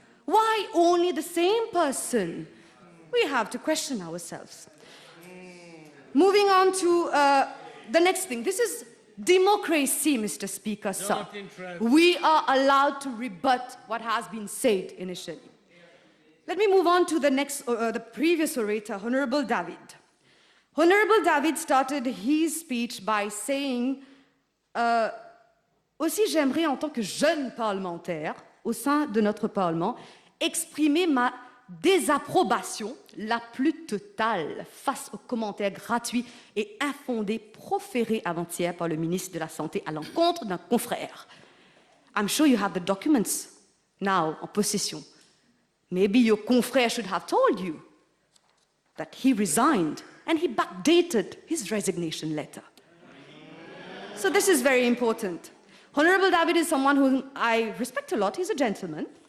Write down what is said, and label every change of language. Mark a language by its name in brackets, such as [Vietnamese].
[English] Why only the same person? We have to question ourselves. Moving on to the next thing. This is democracy, Mr. Speaker, sir. Not interested. We are allowed to rebut what has been said initially. Let me move on to the previous orator, Honorable David. Honorable David started his speech by saying, [French] aussi j'aimerais en tant que jeune parlementaire au sein de notre Parlement exprimer ma désapprobation la plus totale face aux commentaires gratuits et infondés proférés avant-hier par le ministre de la Santé à l'encontre d'un confrère. [English] I'm sure you have the documents now [French] en possession. [English] Maybe your confrère should have told you that he resigned and he backdated his resignation letter. So this is very important. Honorable David is someone whom I respect a lot. He's a gentleman.